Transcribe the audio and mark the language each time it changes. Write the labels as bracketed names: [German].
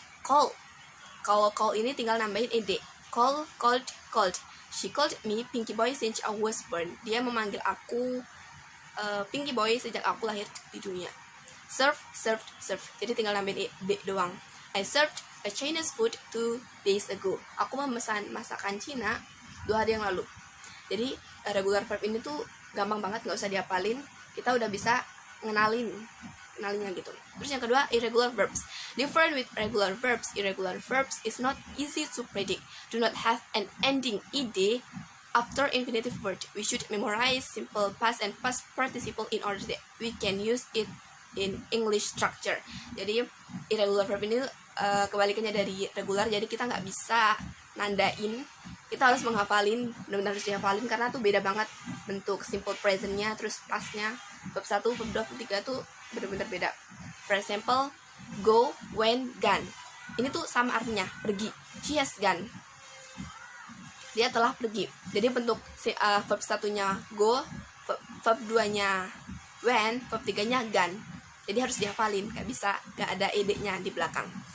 [Indonesian] Call ini tinggal nambahin ed. [English] Called. She called me Pinky Boy since I was born. [Indonesian] Dia memanggil aku Pinky Boy sejak aku lahir di dunia. Served. Jadi tinggal nambahin ed doang. [English] I served a Chinese food 2 days ago. [Indonesian] Aku memesan masakan Cina 2 hari yang lalu. Jadi regular verb ini tuh gampang banget, nggak usah dihafalin, kita udah bisa ngenalinnya gitu. Terus yang kedua, irregular verbs. [English] Different with regular verbs is not easy to predict, do not have an ending ed after infinitive word. We should memorize simple past and past participle in order that we can use it in English structure. [Indonesian] Jadi irregular verb ini kebalikannya dari regular, jadi kita nggak bisa nandain, kita harus menghafalin, benar-benar harus dihafalin karena tuh beda banget bentuk simple presentnya, terus pastnya, verb 1, verb 2, verb 3 tuh benar-benar beda. [English] For example, go, went, gone. [Indonesian] Ini tuh sama artinya, pergi. [English] She has gone. [Indonesian] Dia telah pergi. Jadi bentuk verb 1-nya go, verb 2-nya went, verb 3-nya gone. Jadi harus dihafalin, gak bisa, gak ada ed-nya di belakang.